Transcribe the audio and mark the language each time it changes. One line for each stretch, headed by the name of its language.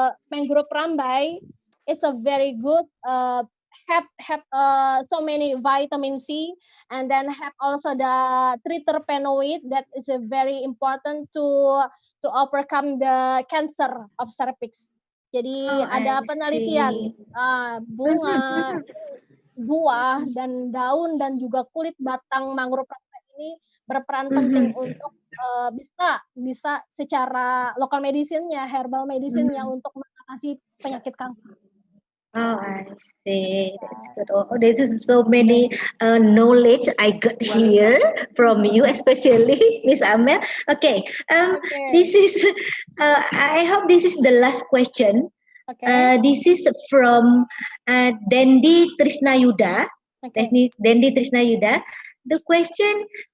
English: mangrove rambai is a very good have so many vitamin C, and then have also the triterpenoid that is a very important to overcome the cancer of cervix.
Indonesian: Jadi ada penelitian bunga, buah, dan daun dan juga kulit batang mangrove rambai ini berperan penting untuk bisa secara local medicine-nya, herbal medicine-nya untuk mengatasi penyakit kanker.
English: Oh, I see. That's good. Oh, this is so many knowledge I got here from you, especially Miss Amel. Okay. This is. I hope this is the last question. This is from Dendi Trisnayuda. Dendi Trisnayuda. The question.